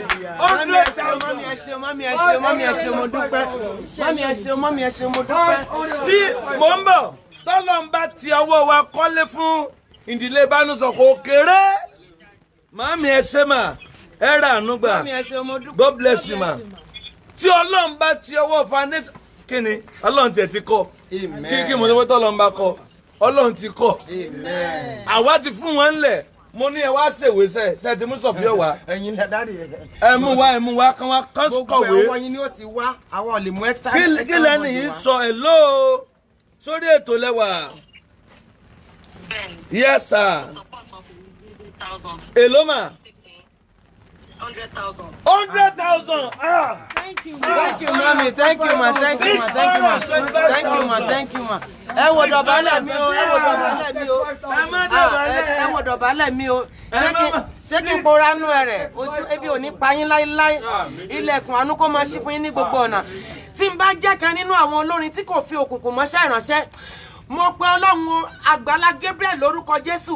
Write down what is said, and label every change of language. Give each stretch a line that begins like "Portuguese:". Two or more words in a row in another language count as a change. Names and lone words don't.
English: 100,000.
Yoruba: Mami ẹ ṣé, mami ẹ ṣé, mami ẹ ṣé, mo dúpẹ́. Mami ẹ ṣé, mami ẹ ṣé, mo dúpẹ́. Tí mò ń bọ̀ tọ́lọ́mbà ti ọwọ́ wa kọ́lé fún ìdílé Bánúsọ kò kéré. Mami ẹ ṣé mà, ẹ rà àánú gbà. Mami ẹ ṣé, mo dúpẹ́.
English: God bless you ma.
Yoruba: Tí Ọlọ́run bá ti ọwọ́ foundation kí ni Ọlọ́run tiẹ̀ ti kọ́. Kí mo ní pé tọ́lọ́run bá kọ́ Ọlọ́run ti kọ́. Àwa ti fún wọn lẹ̀. Mo ní ẹ wá ṣèwé ṣe ti mú Sọ̀fíọ́ wá. Ẹ̀yin dárí ẹ. Ẹ mú wá kán wá kán Gbogbo kọ̀wé. ẹ̀wọ̀n yín ni ó ti wá, àwọn ò lè mú extra. Kí lẹ́nu yìí sọ hello sórí ètò lẹ́wà.
English: Yes sir. Hello ma. 100,000. 100,000. Thank you. Thank you, mami. Thank you, ma. Thank you, ma. Thank you, ma. Thank you, ma. Thank you, ma.
Yoruba: Ẹ wò dọ̀bálẹ̀ mi o. Ẹ wò dọ̀bálẹ̀ mi o. Ẹ wò dọ̀bálẹ̀ mi o. Ṣé kí n pora nú ẹ rẹ̀? Ojú ebi ò ní pa yín láíláí. Ilẹ̀kùn àánú kó máa ṣí fún yín ní gbogbo ọ̀nà. Tí n bá jẹ́ kan nínú àwọn olórin tí kò fi òkùnkùn mọ́ṣẹ́ ìránṣẹ́, mo pe Ọlọ́run Agbala Gabriel lórúkọ Jésù.